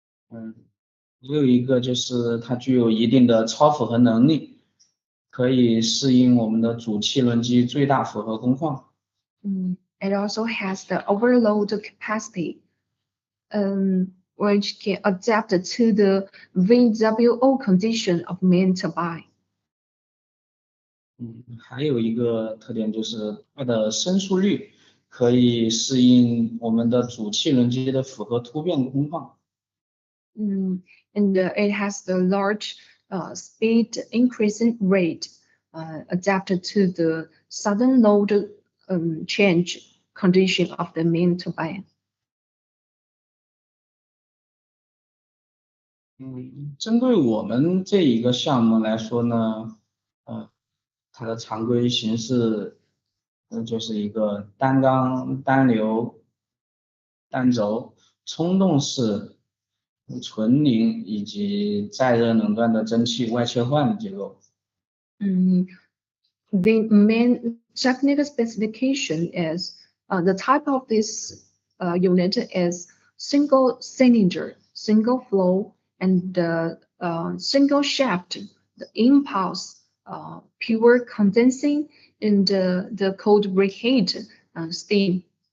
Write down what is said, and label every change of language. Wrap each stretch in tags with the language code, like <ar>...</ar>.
<zh>还有一个就是它具有一定的超负荷能力，可以适应我们的主气轮机最大负荷工况。</zh> <en>It also has the overload capacity, which can adapt to the VWO condition of main turbine.</en> <zh>还有一个特点就是它的伸缩率可以适应我们的主气轮机的负荷突变工况。</zh> <en>And it has the large speed increasing rate adapted to the sudden load change condition of the main turbine.</en> <zh>针对我们这一个项目来说呢，它的常规形式，就是一个单缸、单流、单轴、冲动式、纯凝以及再热冷断的蒸汽外切换结构。</zh> <en>The main technical specification is the type of this unit is single cylinder, single flow, and single shaft, the impulse, pure condensing, and the cold reheat steam.</en>